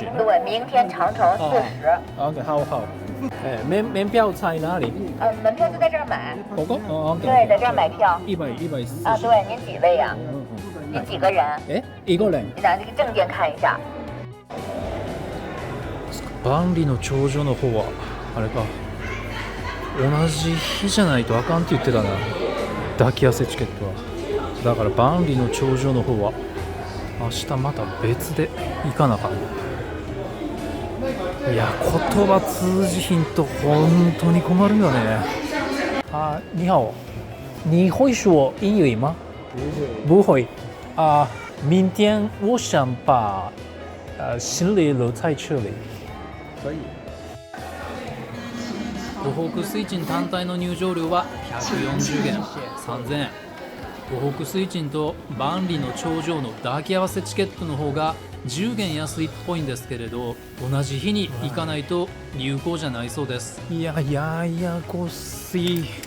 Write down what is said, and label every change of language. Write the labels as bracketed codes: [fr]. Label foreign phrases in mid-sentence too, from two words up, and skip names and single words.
[zh] 对，明天长城40。 OK， 好。门票在哪里？门票就在这儿买。对，在这儿买票。 140。对，您几位呀？您几个人？一个人。你拿这个证件看一下。 [ja] 万里の長城の方はあれか、同じ日じゃないとあかんって言ってたな、抱き合わせチケットは。だから万里の長城の方は明日また別で行かなあかん。いや、言葉通じひんと本当に困るよね。 [zh] 你好，你会说英语吗？不会。明天我想把行李留在这里。可以。 [ja] 湖北水鎮単体の入場料は140元、3000円。湖北水鎮と万里の長城の抱き合わせチケットの方が10元安いっぽいんですけれど、同じ日に行かないと有効じゃないそうです。いや、ややこしい。